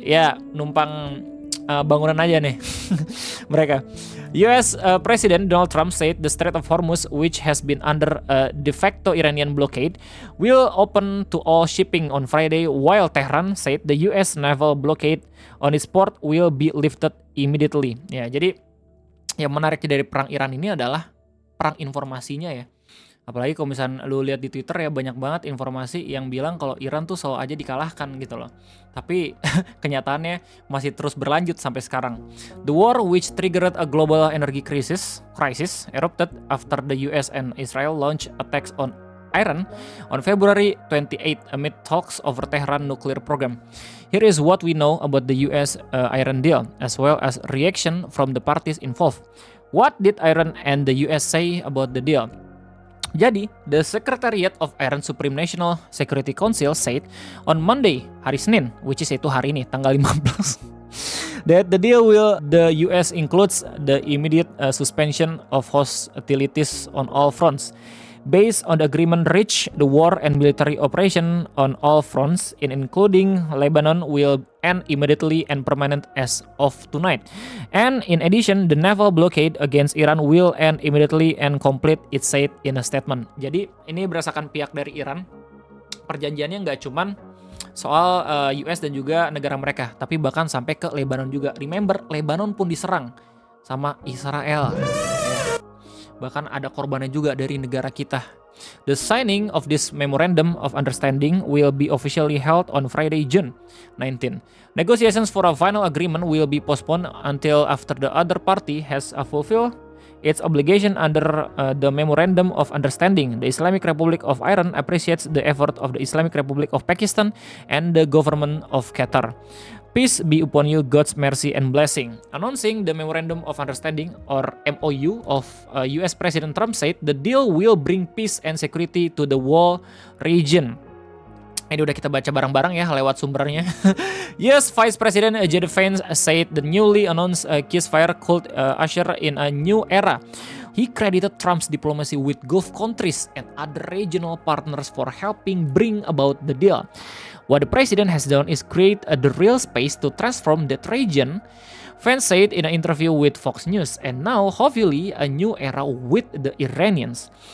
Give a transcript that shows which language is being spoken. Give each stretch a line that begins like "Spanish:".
Indonesian: Ya, numpang bangunan aja nih mereka.
English: US President Donald Trump said the Strait of Hormuz, which has been under a de facto Iranian blockade, will open to all shipping on Friday, while Tehran said the US naval blockade on its port will be lifted immediately.
Indonesian: Ya, jadi yang menariknya dari perang Iran ini adalah perang informasinya ya. Apalagi kalau misalnya lu lihat di Twitter ya, banyak banget informasi yang bilang kalau Iran tuh selalu aja dikalahkan gitu loh. Tapi kenyataannya masih terus berlanjut sampai sekarang.
English: The war, which triggered a global energy crisis erupted after the US and Israel launched attacks on Iran on February 28 amid talks over Tehran nuclear program. Here is what we know about the US Iran deal, as well as reaction from the parties involved. What did Iran and the US say about the deal?
Indonesian: Jadi,
English: the Secretariat of Iran Supreme National Security Council said on Monday,
Indonesian: hari Senin,
English: which is
Indonesian: itu hari ini, tanggal 15,
English: that the deal the US includes the immediate suspension of hostilities on all fronts. Based on the agreement reached, the war and military operation on all fronts, including Lebanon, will end immediately and permanent as of tonight. And in addition, the naval blockade against Iran will end immediately and complete, it said in a statement.
Indonesian: Jadi ini berdasarkan pihak dari Iran, perjanjiannya nggak cuman soal US dan juga negara mereka, tapi bahkan sampai ke Lebanon juga.
English: Remember,
Indonesian: Lebanon pun diserang sama Israel. Bahkan ada korbannya juga dari negara kita.
English: The signing of this memorandum of understanding will be officially held on Friday, June 19. Negotiations for a final agreement will be postponed until after the other party has fulfilled its obligation under the Memorandum of Understanding. The Islamic Republic of Iran appreciates the effort of the Islamic Republic of Pakistan and the government of Qatar. Peace be upon you, God's mercy and blessing. Announcing the Memorandum of Understanding or MOU of US President Trump said the deal will bring peace and security to the whole region.
Indonesian: Ini udah kita baca bareng-bareng ya lewat sumbernya.
English: Yes, Vice President J.D. Vance said the newly announced ceasefire could usher in a new era. He credited Trump's diplomacy with Gulf countries and other regional partners for helping bring about the deal. What the president has done is create the real space to transform that region, Vance said in an interview with Fox News, and now hopefully a new era with the Iranians.